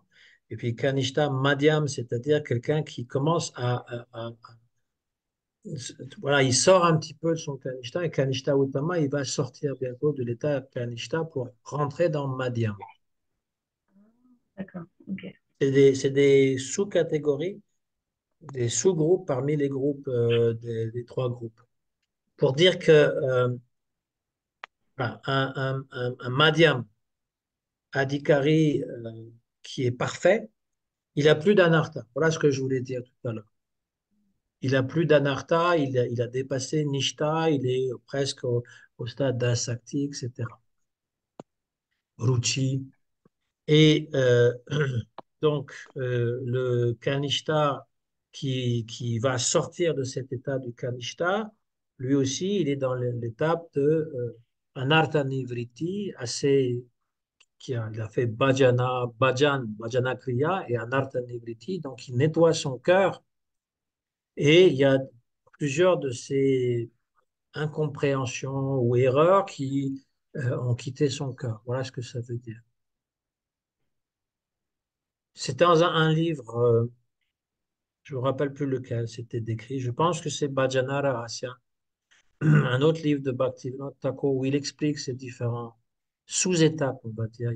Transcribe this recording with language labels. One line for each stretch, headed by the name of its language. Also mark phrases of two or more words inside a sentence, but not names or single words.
French: Et puis
Sanskrit: कनिष्ठ मध्यम,
French: c'est-à-dire quelqu'un qui commence voilà, il sort un petit peu de son Kanishta et
Sanskrit: कनिष्ठ उत्तम,
French: il va sortir bientôt de l'état Kanishta pour rentrer dans Madhyam. d'accord, ok. C'est des sous-catégories, des sous-groupes parmi les groupes des trois groupes. Pour dire que un
Sanskrit: मध्यम अधिकारी
French: qui est parfait, il a plus d'anartha. Voilà ce que je voulais dire tout à l'heure. Il a plus d'anartha, il a dépassé nishta, il est presque au stade d'asakti, etc. Ruchi. Et donc, le kanishta qui va sortir de cet état du kanishta, lui aussi, il est dans l'étape de
Sanskrit: अनर्थ निवृत्ति,
French: assez il a fait
Sanskrit: भजन क्रिया
French: et
Sanskrit: अनर्थ निवृत्ति,
French: donc il nettoie son cœur et il y a plusieurs de ces incompréhensions ou erreurs qui ont quitté son cœur. Voilà ce que ça veut dire. C'est dans un livre, je ne me rappelle plus lequel c'était décrit, je pense que c'est Bhajana Rahasya, un autre livre de Bhaktivinoda Thakur où il explique ces différents sous-étapes, on va dire.